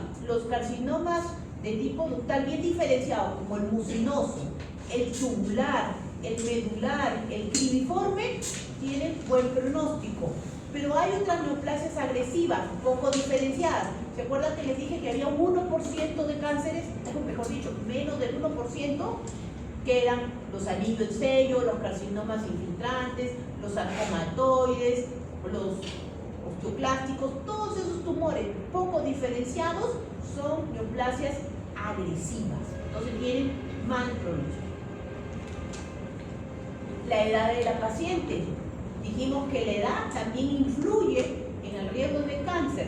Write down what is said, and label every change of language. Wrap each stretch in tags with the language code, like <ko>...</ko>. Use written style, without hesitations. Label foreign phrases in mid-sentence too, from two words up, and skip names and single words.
<es>Los carcinomas de tipo ductal bien diferenciados, como el mucinoso, el tubular, el medular, el cribiforme, tienen buen pronóstico. Pero hay otras neoplasias agresivas, poco diferenciadas. ¿Se acuerdan que les dije que había un 1% de cánceres, o mejor dicho, menos del 1%, que eran los anillos en sello, los carcinomas infiltrantes, los sarcomatoides, los osteoclásticos? Todos esos tumores poco diferenciados son neoplasias agresivas, entonces tienen mal pronóstico. La edad de la paciente. Dijimos que la edad también influye en el riesgo de cáncer.</es>